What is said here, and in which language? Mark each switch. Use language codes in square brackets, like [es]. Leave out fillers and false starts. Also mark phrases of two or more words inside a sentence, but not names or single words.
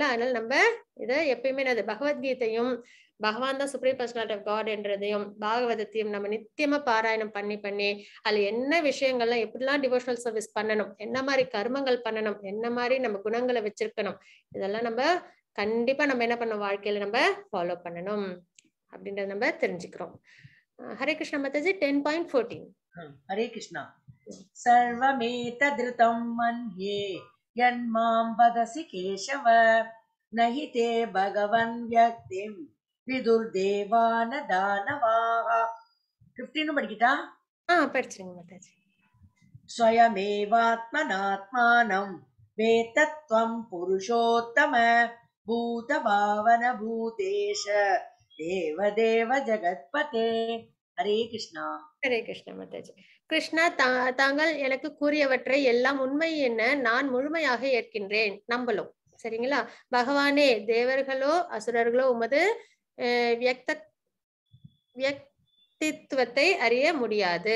[ta] அதனால நம்ம இதை எப்பயுமே பகவத்கீதையும் பகவான் தான் [en] Supreme Personality of God [ta] என்றதையும் பாகவதத்தையும் நம்ம நித்தியமா பாராயணம் பண்ணி அதுல என்ன விஷயங்கள்லாம் எப்படிலாம் [en] devotional service [ta] பண்ணணும், என்ன மாதிரி கர்மங்கள் பண்ணணும், என்ன மாதிரி நம்ம குணங்களை வச்சிருக்கணும், இதெல்லாம் நம்ம கண்டிப்பா நம்ம என்ன பண்ணணும், வாழ்க்கையில நம்ம ஃபாலோ பண்ணணும் அப்படின்றத நம்ம தெரிஞ்சுக்கிறோம். [sa] हरे कृष्ण माताजी 10.14 हरे कृष्ण सर्वमेतदृतं मन्ये यन्मां वदसि केशव न हि ते भगवन् व्यक्तिं विदुर्देवान दानवाः 15 படிக்கிட்டா [ta] படிச்சிருங்க மாதாஜி. [sa] स्वयमेवात्मनात्मानं वेत्तत्वं पुरुषोत्तम भूतभावन भूतेश देवदेव जगत्पते. हरे कृष्ण. हरे कृष्ण माताजी. [ta] கிருஷ்ணா, தாங்கள் எனக்கு கூறியவற்றை எல்லாம் உண்மை என்ன நான் முழுமையாக ஏற்கின்றேன், நம்பலும். சரிங்களா? பகவானே, தேவர்களோ அசுரர்களோ உமது வியக்தித்துவத்தை அறிய முடியாது.